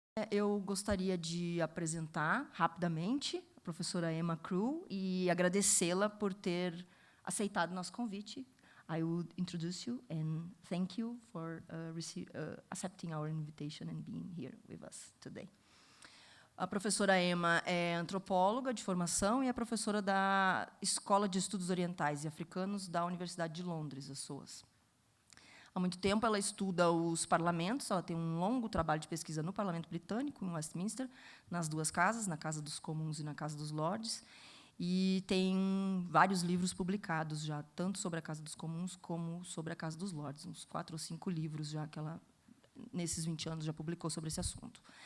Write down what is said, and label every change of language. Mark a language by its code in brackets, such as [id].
[pt] eu gostaria de apresentar rapidamente a professora Emma Crewe e agradecê-la por ter aceitado nosso convite. [en] I would introduce you and thank you for accepting our invitation and being here with us today. [pt] A professora Emma é antropóloga de formação e é professora da Escola de Estudos Orientais e Africanos da Universidade de Londres, a SOAS. Há muito tempo, ela estuda os parlamentos, ela tem um longo trabalho de pesquisa no Parlamento Britânico, em Westminster, nas duas casas, na Casa dos Comuns e na Casa dos Lordes, e tem vários livros publicados já, tanto sobre a Casa dos Comuns como sobre a Casa dos Lordes, uns 4 ou 5 livros já que ela, nesses 20 anos, já publicou sobre esse assunto.